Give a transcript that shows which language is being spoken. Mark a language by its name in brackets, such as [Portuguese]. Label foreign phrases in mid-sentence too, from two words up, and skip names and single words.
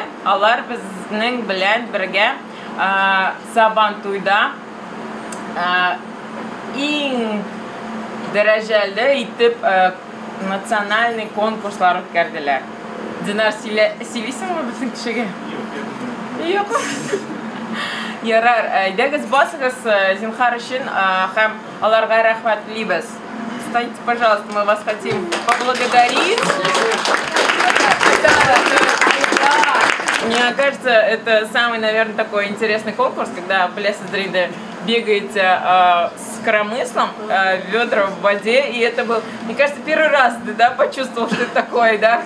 [Tatar] Алар безнең белән бергә Сабантуйда иң дәрәҗәле итеп национальный конкурслар үткәрделәр. Динар, сөйлисеңме безнең кешегә? Юк. Ярар, әйдәгез басыгыз зинһар өчен һәм аларга рәхмәтлибез. [Russian] Встаньте, пожалуйста, мы вас хотим поблагодарить. Мне кажется, это самый, наверное, такой интересный конкурс, когда Блесс-Дриде бегаете с коромыслом, ведра в воде, и это был, мне кажется, первый раз ты, да, почувствовал, что это такое, да?